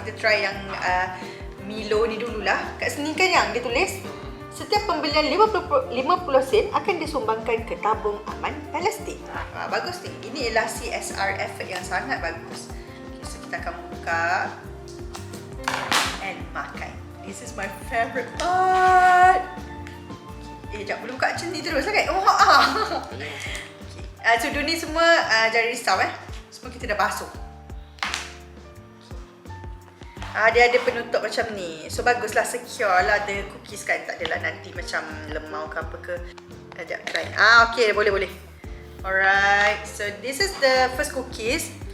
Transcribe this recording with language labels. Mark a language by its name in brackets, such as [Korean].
[Malay] Kita try yang Milo ni dululah. Kat sini kan yang dia tulis setiap pembelian 50 sen akan disumbangkan ke tabung aman Palestin. Bagus ni. Ini ialah CSR effort yang sangat bagus. Okay, so kita akan buka and makan. [English] This is my favorite part. [Malay] Sekejap, boleh buka macam ni terus kan? Okay. So dunia semua jangan risau semua kita dah basuh. Dia ada penutup macam ni. So baguslah, secure lah ada cookies kan. Tak adalah nanti macam lemau ke apa ke. Sekejap try. Okay, boleh. [English] Alright, so this is the first cookies.